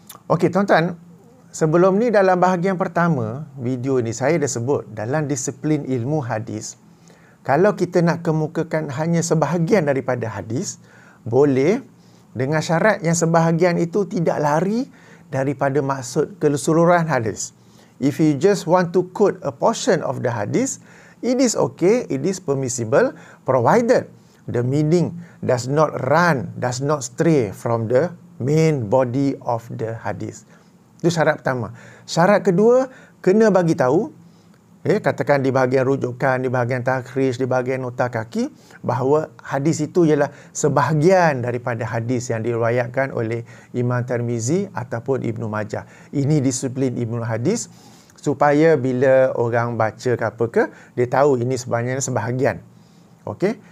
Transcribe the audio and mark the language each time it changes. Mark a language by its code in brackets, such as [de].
[ms] Okey, tuan-tuan, sebelum ni dalam bahagian pertama video ni saya dah sebut dalam disiplin ilmu hadis, kalau kita nak kemukakan hanya sebahagian daripada hadis, boleh, dengan syarat yang sebahagian itu tidak lari daripada maksud keseluruhan hadis. [en] If you just want to quote a portion of the hadis, it is okay, it is permissible, provided the meaning does not stray from the main body of the hadis. [ms] Itu syarat pertama. Syarat kedua, kena bagi tahu, katakan di bahagian rujukan, di bahagian takhrij, di bahagian nota kaki, bahawa hadis itu ialah sebahagian daripada hadis yang diriwayatkan oleh Imam Tirmizi ataupun Ibnu Majah. Ini disiplin ilmu hadis, supaya bila orang baca ke apa ke, dia tahu ini sebenarnya sebahagian. Okey?